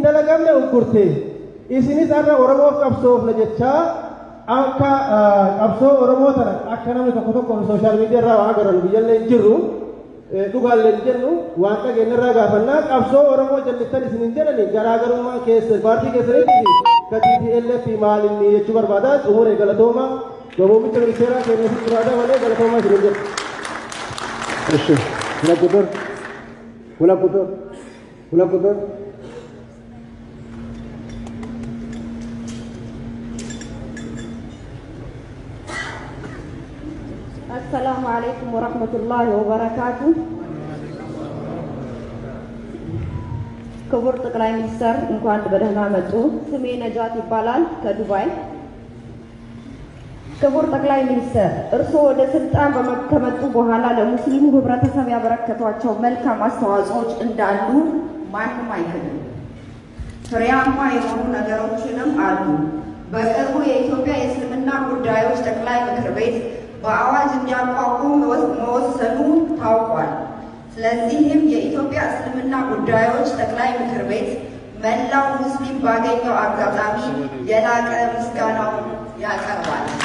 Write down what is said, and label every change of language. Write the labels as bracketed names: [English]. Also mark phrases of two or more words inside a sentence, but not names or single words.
[Oromo] dalagamne uggurte isinis har'a Oromoof qabsoofna jechaa akka qabsoo Oromoo tana akka namni tokko [English] sooshaal miidiyaa [Oromo] irraa waa agarran biyyallee jirru dhugaallee jennu waan dhageenya irraa gaafannaa qabsoo Oromoo jallistan isin hin jedhani garaagarummaa keessa paartii keessanitti ka TPLF maalinni jechuu barbaada xumure galatooma muummicha ministeeraa keenya si biraadha malee galatoomaa isin hin jedhu. Eshi Hulang putar. [Arabic] السلام عليكم ورحمة الله وبركاته. [Amharic] ክቡር ጠቅላይ ሚኒስትር እንኳን በደህና መጡ። ስሜ ነጃት ይባላል ከዱባይ። ክቡር ጠቅላይ ሚኒስትር እርስዎ ወደ ስልጣን ከመጡ በኋላ ለሙስሊሙ ህብረተሰብ ያበረከቷቸው መልካም አስተዋጽኦዎች እንዳሉ ማንም አይክድም። ፍሬያማ የሆኑ ነገሮችንም አሉ። በቅርቡ የኢትዮጵያ የእስልምና ጉዳዮች ጠቅላይ ምክር ቤት በአዋጅ እንዲያቋቁም መወሰኑ ታውቋል። ስለዚህም የኢትዮጵያ እስልምና ጉዳዮች ጠቅላይ ምክር ቤት መላው ሙስሊም ባገኘው አጋጣሚ የላቀ ምስጋናውን ያቀርባል።